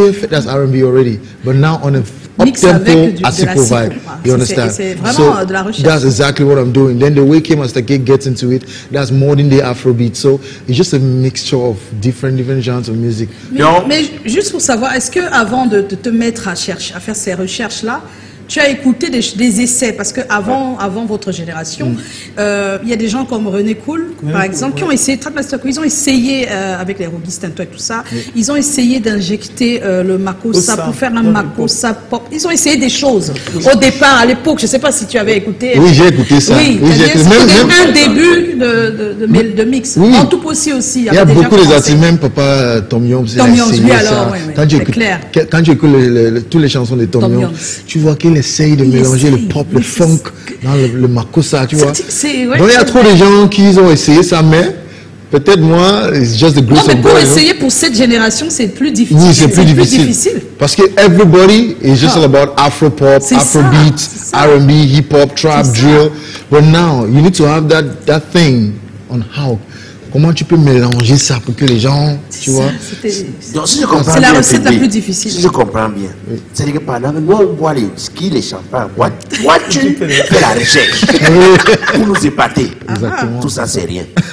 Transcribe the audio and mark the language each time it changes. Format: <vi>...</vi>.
<en>That's R&B already. But now on a up-tempo Asiko vibe. You understand? So that's exactly what I'm doing. Then the way K-Master K gets into it, that's modern day Afrobeat. So it's just a mixture of different genres of music.</en> <fr>Mais juste pour savoir, est-ce que avant de te mettre à faire ces recherches-là, tu as écouté des essais, parce que avant votre génération, il y a des gens comme René Cool, par exemple, qui ont essayé, ils ont essayé avec les Robistin et tout ça, ils ont essayé d'injecter le makossa pour faire un makossa pop. Ils ont essayé des choses. Au départ, à l'époque, je ne sais pas si tu avais écouté. Oui, j'ai écouté ça. Oui, c'était un début de mix. Oui. En tout aussi. Il y a beaucoup des artistes, même Papa Tom Young, lui alors, quand tu écoutes toutes les chansons de Tom Young, tu vois qu'il essaye de mélanger le pop, le funk dans le makossa, tu vois. Donc il y a trop de gens qui ont essayé ça, mais peut-être moi,</fr> <en>it's just the grace of God.</en> <fr>Non, mais pour essayer pour cette génération, c'est plus difficile. Oui, c'est plus difficile. Parce que</fr> <en>everybody is just all about Afro-pop, Afrobeat, R&B, hip-hop, trap, drill. But now, you need to have that thing on how.</en> <fr>Comment tu peux mélanger ça pour que les gens, tu vois. C'est la recette la plus difficile. Si je comprends bien, c'est-à-dire que pendant que nous on boit les whisky, les champagnes, toi tu fais la recherche pour nous épater. Exactement. Tout ça c'est rien.</fr>